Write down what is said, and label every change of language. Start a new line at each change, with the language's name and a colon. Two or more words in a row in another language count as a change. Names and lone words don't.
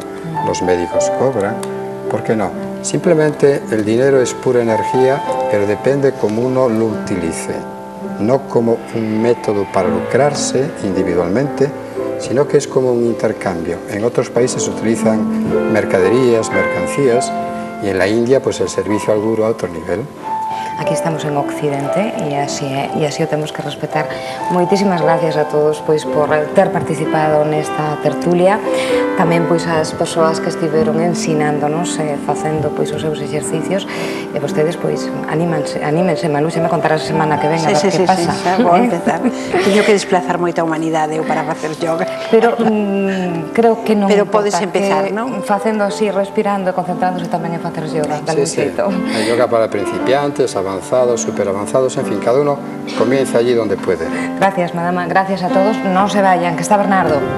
Spanish: Los médicos cobran, ¿por qué no? Simplemente el dinero es pura energía, pero depende cómo uno lo utilice, no como un método para lucrarse individualmente, sino que es como un intercambio. En otros países se utilizan mercaderías, mercancías, y en la India pues el servicio al guru a otro nivel.
Galician: Aquí estamos en Occidente e así o temos que respetar. Moitísimas gracias a todos pois por ter participado nesta tertulia, tamén pois as persoas que estiveron ensinándonos, facendo pois os seus exercicios, e vostedes pois anímense, Maluxa, me contarás a semana que ven a ver que pasa. Sí, vou empezar. Teño que desplazar moita humanidade para facer yoga. Pero creo que non. Pero podes empezar, non? Facendo así, respirando e concentrándose tamén en facer yoga, de algún xeito.
Spanish: Hay yoga para principiantes, avanzados, superavanzados, en fin, cada uno comienza allí donde puede. Gracias, madama, gracias a todos. No se vayan, que está Bernardo.